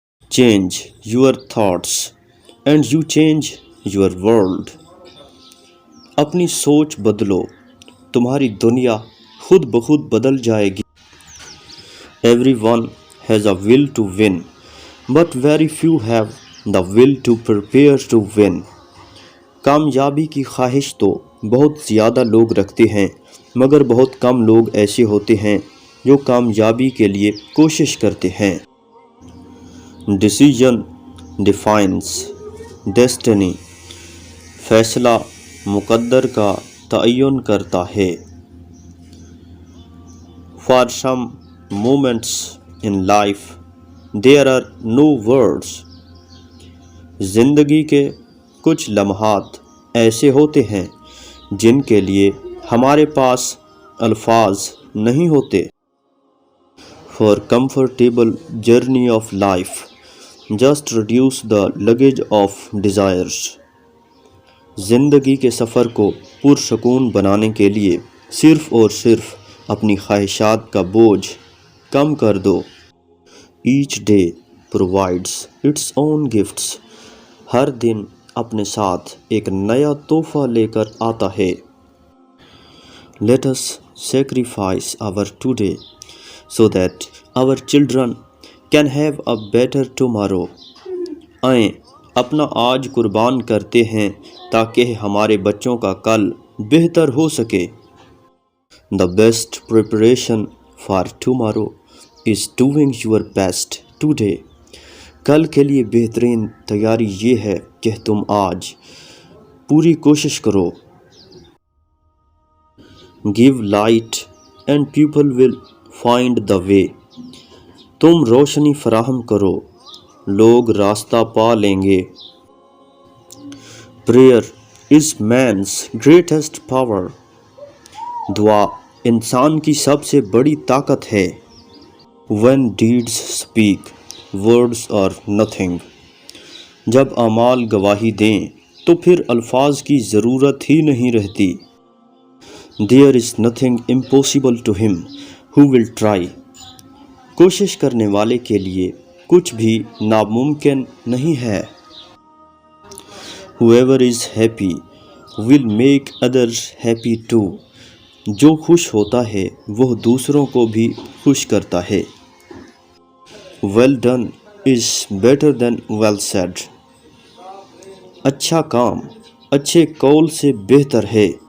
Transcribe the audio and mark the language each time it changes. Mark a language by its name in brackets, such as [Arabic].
[English] Change your thoughts and you change your world. [Urdu] اپنی سوچ بدلو، تمہاری دنیا خود بخود بدل جائے گی. [English] Everyone has a will to win, but very few have the will to prepare to win. [Urdu] کامیابی کی خواہش تو بہت زیادہ لوگ رکھتے ہیں، مگر بہت کم لوگ ایسے ہوتے ہیں جو کامیابی کے لیے کوشش کرتے ہیں. [English] Decision defines destiny. [Urdu] فیصلہ مقدر کا تعین کرتا ہے. [English] For some moments in life, there are no words. [Urdu] زندگی کے کچھ لمحات ایسے ہوتے ہیں جن کے لیے ہمارے پاس الفاظ نہیں ہوتے. [English] For comfortable journey of life, just reduce the luggage of desires. [Urdu] زندگی کے سفر کو پرسکون بنانے کے لیے صرف اور صرف اپنی خواہشات کا بوجھ کم کر دو. [English] Each day provides its own gifts. [Urdu] ہر دن اپنے ساتھ ایک نیا تحفہ لے کر آتا ہے. [English] Let us sacrifice our today so that our children can have a better tomorrow. [Urdu] آئیں اپنا آج قربان کرتے ہیں تاکہ ہمارے بچوں کا کل بہتر ہو سکے. [English] The best preparation for tomorrow is doing your best today. [Urdu] کل کے لیے بہترین تیاری یہ ہے کہ تم آج پوری کوشش کرو. [English] Give light and people will find the way. [Urdu] تم روشنی فراہم کرو، لوگ راستہ پا لیں گے. [English] Prayer is man's greatest power. [Urdu] دعا انسان کی سب سے بڑی طاقت ہے. [English] When deeds speak, words are nothing. [Urdu] جب اعمال گواہی دیں تو پھر الفاظ کی ضرورت ہی نہیں رہتی. [English] There is nothing impossible to him who will try. [Urdu] کوشش کرنے والے کے لیے کچھ بھی ناممکن نہیں ہے. [English] Whoever is happy will make others happy too. [Urdu] جو خوش ہوتا ہے وہ دوسروں کو بھی خوش کرتا ہے. [English] Well done is better than well said. [Urdu] اچھا کام اچھے قول سے بہتر ہے.